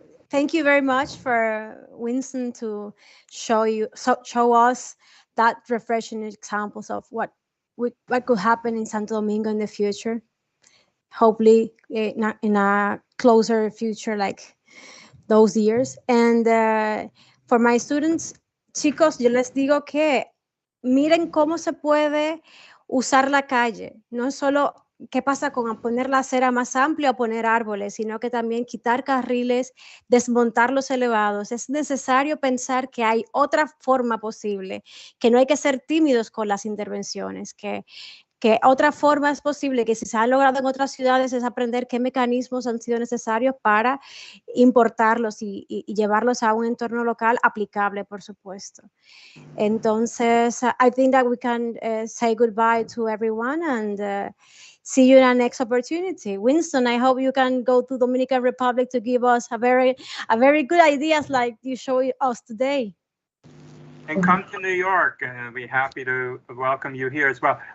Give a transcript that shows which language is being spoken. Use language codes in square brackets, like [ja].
[en] Thank you very much for Winston to show us that refreshing examples of what could happen in Santo Domingo in the future. Hopefully, in a closer future, like those years. And for my students, [es] chicos, yo les digo que miren cómo se puede usar la calle. No es solo qué pasa con poner la acera más amplia o poner árboles, sino que también quitar carriles, desmontar los elevados. Es necesario pensar que hay otra forma posible, que no hay que ser tímidos con las intervenciones, que otra forma es posible, que si se ha logrado en otras ciudades, es aprender qué mecanismos han sido necesarios para importarlos y llevarlos a un entorno local aplicable, por supuesto. [en] Entonces, I think that we can say goodbye to everyone and see you in our next opportunity. Winston, I hope you can go to Dominican Republic to give us a very good ideas like you showed us today. And come to New York, and I'll be happy to welcome you here as well.